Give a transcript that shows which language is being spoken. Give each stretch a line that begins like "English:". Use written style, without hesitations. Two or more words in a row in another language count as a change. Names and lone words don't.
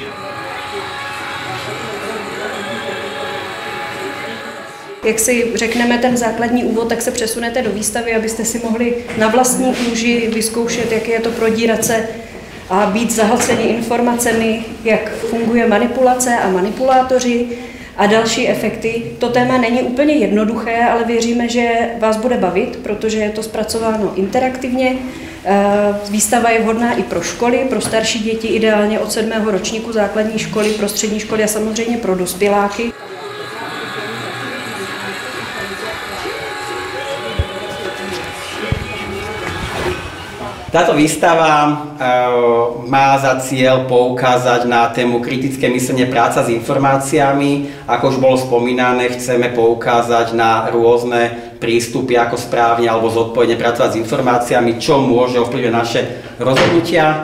Czech: Jak si řekneme ten základní úvod, tak se přesunete do výstavy, abyste si mohli na vlastní kůži vyzkoušet, jak je to prodírat se a být zahlceni informacemi, jak funguje manipulace a manipulátoři a další efekty. To téma není úplně jednoduché, ale věříme, že vás bude bavit, protože je to zpracováno interaktivně. Výstava je vhodná i pro školy, pro starší děti, ideálně od 7. ročníku základní školy, pro střední školy a samozřejmě pro dospěláky.
Slovak: Táto výstava má za cieľ poukázať na tému kritické myslenie, práca s informáciami. Ako už bolo spomínané, chceme poukázať na rôzne prístupy, ako správne alebo zodpovedne pracovať s informáciami, čo môže ovplyvniť naše rozhodnutia.